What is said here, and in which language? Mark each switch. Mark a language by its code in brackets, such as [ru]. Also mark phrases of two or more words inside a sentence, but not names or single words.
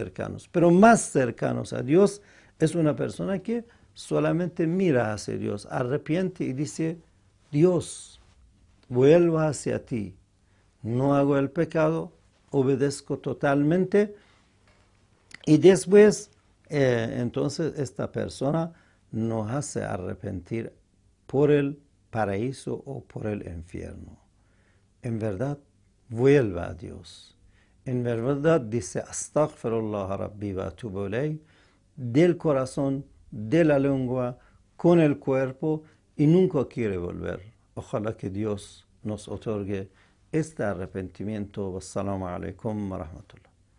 [es] Pero más cercanos a Dios es una persona que solamente mira hacia Dios, arrepiente y dice, Dios, vuelvo hacia ti, no hago el pecado, obedezco totalmente, y después, entonces esta persona nos hace arrepentir por el paraíso o por el infierno. En verdad, vuelva a Dios. En verdad dice, [ar] أستغفر الله ربي وأتوب إليه, [es] del corazón, de la lengua, con el cuerpo, y nunca quiere volver. Ojalá que Dios nos otorgue este arrepentimiento. [ar] والسلام عليكم ورحمة الله.